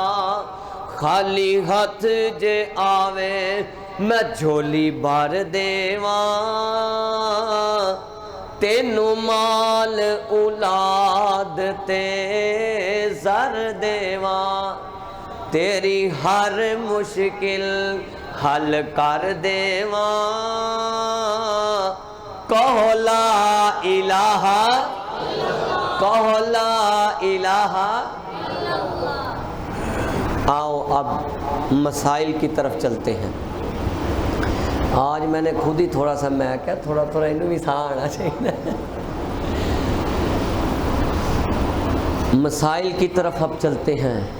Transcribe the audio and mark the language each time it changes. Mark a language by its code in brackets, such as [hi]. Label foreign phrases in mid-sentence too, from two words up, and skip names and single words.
[pa] خالی ہتھ جے آوے میں جھولی بھر دیواں، تینوں مال اولاد تے زر دیواں. تیری ہر مشکل حل کر دیواں. [ar] کہو لا إله، کہو لا إله. [ur] آؤ اب مسائل کی طرف چلتے ہیں. آج میں نے خود ہی تھوڑا سا، میں کیا تھوڑا تھوڑا انہیں بھی ساہ آنا چاہیے. مسائل کی طرف اب چلتے ہیں.